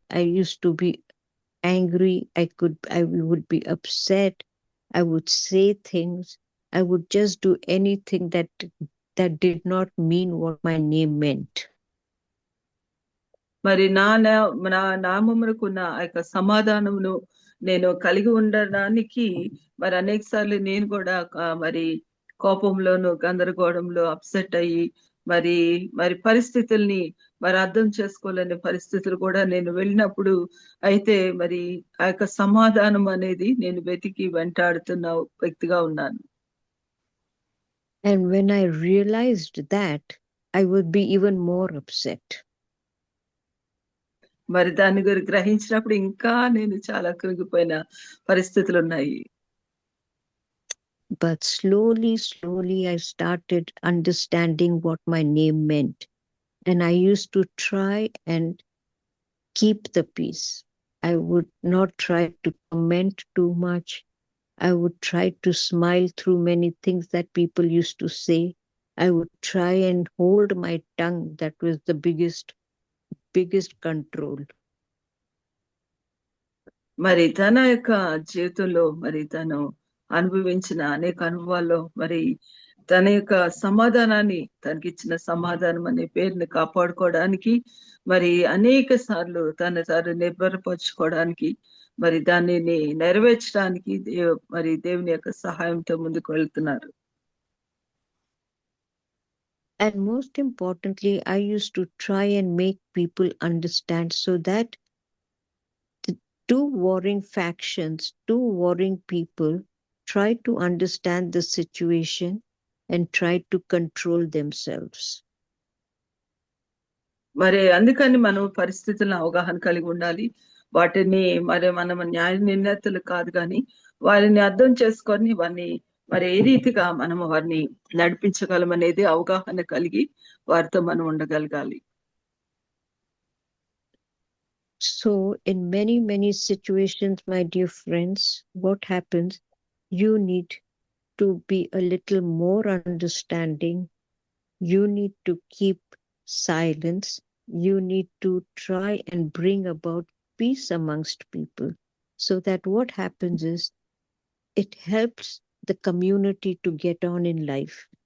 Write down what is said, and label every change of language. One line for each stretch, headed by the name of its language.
English: I used to be angry. I would be upset. I would say things. I would just do anything that did not mean what my name meant.
Telugu: మరి నా నామమునకున్న ఆ యొక్క సమాధానమును నేను కలిగి ఉండడానికి మరి అనేక సార్లు నేను కూడా మరి కోపంలోను గందరగోళంలో అప్సెట్ అయ్యి మరి పరిస్థితుల్ని మరి అర్థం చేసుకోలేని పరిస్థితులు కూడా నేను వెళ్ళినప్పుడు అయితే మరి ఆ యొక్క సమాధానం అనేది నేను వెతికి వెంటాడుతున్న వ్యక్తిగా ఉన్నాను.
English: And when I realized that, I would be even more upset.
Telugu: మరి దాని గురించి గ్రహించినప్పుడు ఇంకా నేను చాలా కృంగిపోయిన పరిస్థితులు ఉన్నాయి.
English: But slowly I started understanding what my name meant. And I used to try and keep the peace. I would not try to comment too much. I would try to smile through many things that people used to say. I would try and hold my tongue. That was the biggest control.
Telugu: మరి తన యొక్క జీవితంలో మరి తను అనుభవించిన అనేక అనుభవాల్లో మరి తన యొక్క సమాధానాన్ని తనకిచ్చిన సమాధానం అనే పేరుని కాపాడుకోవడానికి మరి అనేక సార్లు తను నిర్భరపరచుకోవడానికి మరి దానిని నెరవేర్చడానికి మరి దేవుని యొక్క సహాయంతో ముందుకు వెళ్తున్నారు.
English: And most importantly, I used to try and make people understand, so that the two warring factions, two warring people, try to understand the situation and try to control themselves.
Telugu: మరి అందుకని మనం పరిస్థితులను అవగాహన కలిగి ఉండాలి. వాటిని మరి మనం న్యాయ నిర్ణేతలు కాదు కానీ వారిని అర్థం చేసుకొని వారిని మరి ఏ రీతిగా మనం వారిని నడిపించగలమనేది అవగాహన కలిగి వారితో మనం ఉండగలగాలి.
English: So in many situations, my dear friends, what happens, you need to be a little more understanding. You need to keep silence. You need to try and bring about peace amongst people, so that what happens is it helps the community to get on in life.